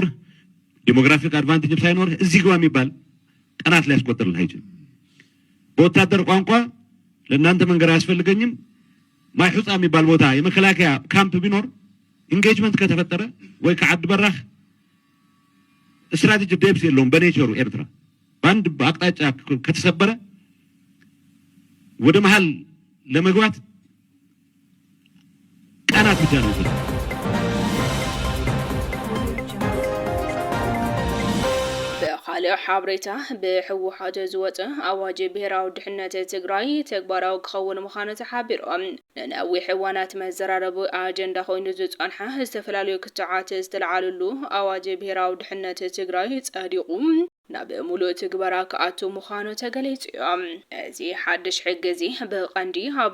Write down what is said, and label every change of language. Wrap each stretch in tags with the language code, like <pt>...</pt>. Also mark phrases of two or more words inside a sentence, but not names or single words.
<en>demographic advantageም</en> <am>ሳይኖር እዚህ ጋር የሚባል ቀናት ላይ ያስቆጥርልህ አይችልም በወታደር ቋንቋ ለእናንተ መንገር አያስፈልገኝም ማይ ሑፃ የሚባል ቦታ የመከላከያ ካምፕ ቢኖር ኢንጌጅመንት ከተፈጠረ ወይ ከዓድ በራህ</am> <en>strategy depth</en> <am>የለውም በኔቸሩ ኤርትራ በአንድ አቅጣጫ ከተሰበረ ወደ መሃል ለመግባት ቀናት ብቻ ነው ይፈጅ</am> <ti>ካልእ ሓበሬታ ብሕወሓት ዝወፀ ኣዋጅ ብሄራዊ ድሕነት ትግራይ ተግባራዊ ክኸውን ምዃኑ ተሓቢሮም ንነዊሕ እዋናት መዘራረቢ ኣጀንዳ ኮይኑ ዝፀንሐ ዝተፈላለዩ ክትዓት ዝተለዓለሉ ኣዋጅ ብሄራዊ ድሕነት ትግራይ ጸዲቑ ናብ ሙሉእ ትግበራ ክኣቱ ምዃኑ ተገሊጹ እዮም። እዚ ሓድሽ ሕጊ እዚ ብቐንዲ ኣብ</ti>